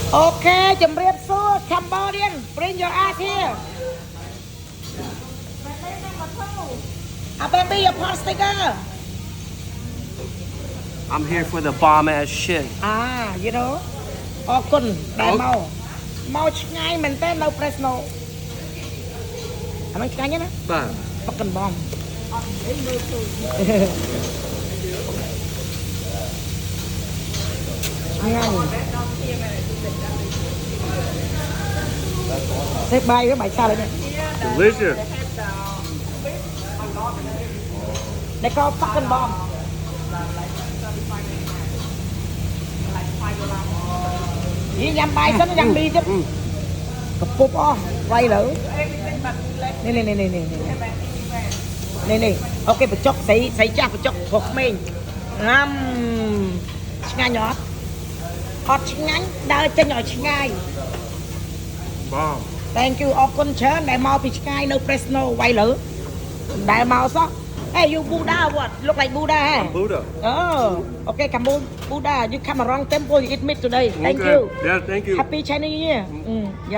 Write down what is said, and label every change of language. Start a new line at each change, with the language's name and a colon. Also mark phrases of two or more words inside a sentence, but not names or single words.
English: Okay ជំរាបសួរ Cambodian bring your ass here baby your pot sticker I'm here for the bomb ass shit you know
Khmer: អរគុណដែលមកឆ្ងាយមែនតើនៅ Fresno អានោះឆ្ងាញ់ណា បាទ
English: fucking bomb
Khmer: ឆ្ងាញ់សេះបាយវាបាយសាឡនេះ
English: delicious They call fucking bomb
Khmer: នេះញ៉ាំបាយសិនញ៉ាំមីទៀតកពុបអស់វៃលើនេះអូខេបញ្ចុកស្រីចាស់បញ្ចុកព្រោះក្មេងឆ្ងាញ់អត់ឆ្ងាញ់ដើរចេញឲ្យឆ្ងាយ
English: bomb Thank you
Khmer: អរគុណច្រើនដែលមកពីឆ្ងាយនៅ Fresno វៃលើដែលមកសោះ
English: Hey you Buddha what look like Buddha I'm Buddha Oh okay come on Buddha you come around temple you eat meat today thank Okay. you Yeah thank you Happy Chinese New Year